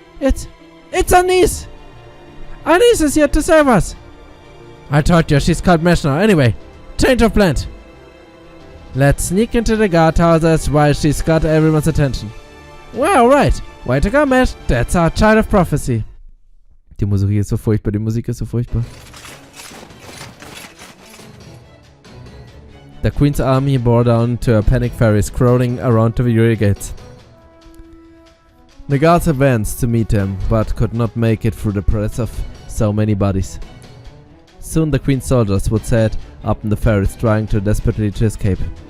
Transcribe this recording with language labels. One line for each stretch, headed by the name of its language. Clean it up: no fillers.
English: It's Anise! Anise is here to serve us! I told you, she's called Mesh now. Anyway, change of plan. Let's sneak into the guardhouses while she's got everyone's attention. Well, right. Way to go, Mesh. That's our child of prophecy.
German: Die Musik ist so furchtbar, die Musik ist so furchtbar.
English: The Queen's army bore down to a panic ferries crawling around the rear gates. The guards advanced to meet them, but could not make it through the press of so many bodies. Soon the Queen's soldiers would set up in the ferries, trying to desperately to escape.